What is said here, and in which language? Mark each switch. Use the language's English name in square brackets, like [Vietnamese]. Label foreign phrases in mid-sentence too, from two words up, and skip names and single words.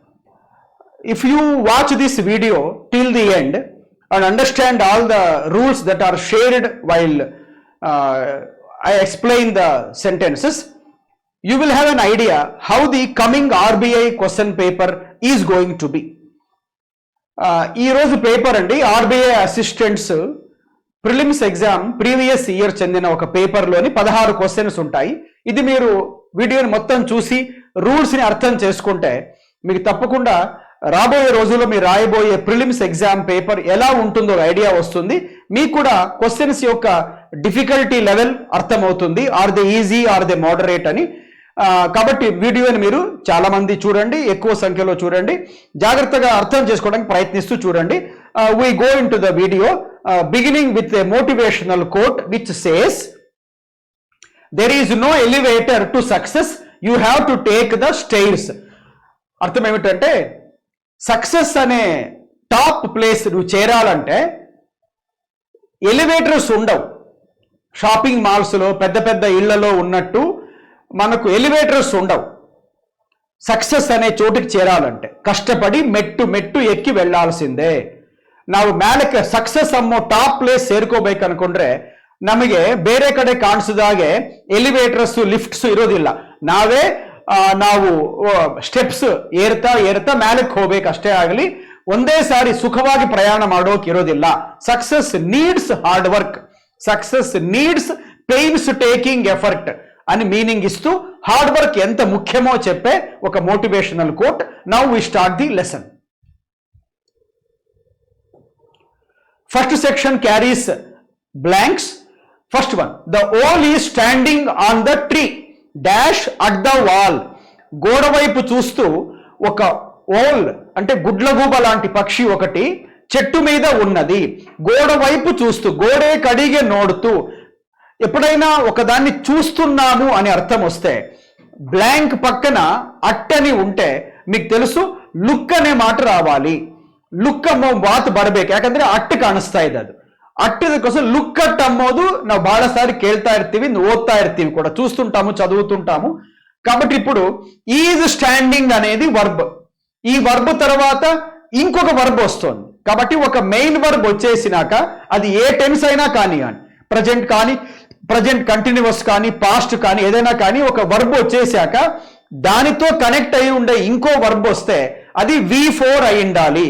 [English] If you watch this video till the end and understand all the rules that are shared while I explain the sentences, you will have an idea how the coming RBI question paper is going to be. [Telugu] ఈ రోజు పేపర్ అండి [English] RBI assistants prelims exam previous year [Telugu] చెందిన ఒక పేపర్లోని 16 క్వశ్చన్స్ ఉంటాయి. ఇది మీరు వీడియోని మొత్తం చూసి రూల్స్ని అర్థం చేసుకుంటే మీకు తప్పకుండా రాబోయే రోజుల్లో మీరు రాయబోయే [English] prelims exam paper [Telugu] ఎలా ఉంటుందో ఐడియా వస్తుంది. మీకు కూడా క్వశ్చన్స్ యొక్క [English] difficulty level [Telugu] అర్థమవుతుంది. [English] are they easy or they moderate అని. [Telugu] కాబట్టి వీడియోని మీరు చాలా మంది చూడండి, ఎక్కువ సంఖ్యలో చూడండి, జాగ్రత్తగా అర్థం చేసుకోవడానికి ప్రయత్నిస్తూ చూడండి. [English] we go into the video beginning with a motivational quote which says, there is no elevator to success, you have to take the stairs. [Telugu] అర్థం ఏమిటంటే సక్సెస్ అనే [English] top place [Telugu] నువ్వు చేరాలంటే ఎలివేటర్స్ ఉండవు. [English] shopping malls [Telugu] పెద్ద పెద్ద ఇళ్లలో ఉన్నట్టు మనకు ఎలివేటర్స్ ఉండవు. సక్సెస్ అనే చోటుకి చేరాలంటే కష్టపడి మెట్టు మెట్టు ಎಕ್ಕಿ వెళ్ళాల్సిందే. [Kannada] ನಾವು ಮೇಲಕ್ಕೆ ಸಕ್ಸಸ್ ಅನ್ನೋ [English] top place [Kannada] ಸೇರ್ಕೋಬೇಕು ಅನ್ಕೊಂಡ್ರೆ ನಮಗೆ ಬೇರೆ ಕಡೆ ಕಾಣಿಸಿದಾಗೆ [English] elevators lifts [Kannada] ಇರೋದಿಲ್ಲ. ನಾವು ಸ್ಟೆಪ್ಸ್ ಏರ್ತಾ ಏರ್ತಾ ಮೇಲಕ್ಕೆ ಹೋಗ್ಬೇಕು ಅಷ್ಟೇ ಆಗಲಿ, ಒಂದೇ ಸಾರಿ ಸುಖವಾಗಿ ಪ್ರಯಾಣ ಮಾಡೋಕೆ ಇರೋದಿಲ್ಲ. [English] success needs hard work, success needs pains taking effort [Telugu] అని మీనింగ్ ఇస్తూ [English] hard work [Telugu] ఎంత ముఖ్యమో చెప్పే ఒక [English] motivational quote. now we start the lesson. first section carries blanks. first one, the owl is standing on the tree dash at the wall. [Telugu] గోడ వైపు చూస్తూ ఒక ఓల్ అంటే గుడ్లగూబ లాంటి పక్షి ఒకటి చెట్టు మీద ఉన్నది. గోడ వైపు చూస్తూ, [Kannada] ಗೋಡೆ ಕಡೆಗೆ ನೋಡುತ್ತಾ. [Telugu] ఎప్పుడైనా ఒకదాన్ని చూస్తున్నాము అని అర్థం వస్తే బ్లాంక్ పక్కన అట్ అని ఉంటే మీకు తెలుసు లుక్ అనే మాట రావాలి. [Kannada] లుక్ ಅಮ್ಮೋ ಮಾತು ಬರಬೇಕು, ಯಾಕಂದ್ರೆ ಅಟ್ಟು ಕಾಣಿಸ್ತಾ ಇದೆ. ಅದು ಅಟ್ಟದಕ್ಕೋಸ್ಕರ [English] look at [Kannada] ಅನ್ನೋದು ನಾವು ಬಹಳ ಸಾರಿ ಕೇಳ್ತಾ ಇರ್ತೀವಿ, ಓದ್ತಾ ఇర్తీవి [Telugu] కూడా, చూస్తుంటాము, చదువుతుంటాము. కాబట్టి ఇప్పుడు [English] is standing [Telugu] అనేది వర్బ్. ఈ వర్బ్ తర్వాత ఇంకొక వర్బ్ వస్తుంది. కాబట్టి ఒక [English] main verb [Telugu] వచ్చేసినాక అది ఏ టెన్స్ అయినా కానీ, ప్రజెంట్ కానీ, [English] present continuous [Telugu] కానీ, పాస్ట్ కానీ, ఏదైనా కానీ ఒక వర్బ్ వచ్చేసాక దానితో కనెక్ట్ అయి ఉండే ఇంకో వర్బ్ వస్తే అది V4 అయి ఉండాలి.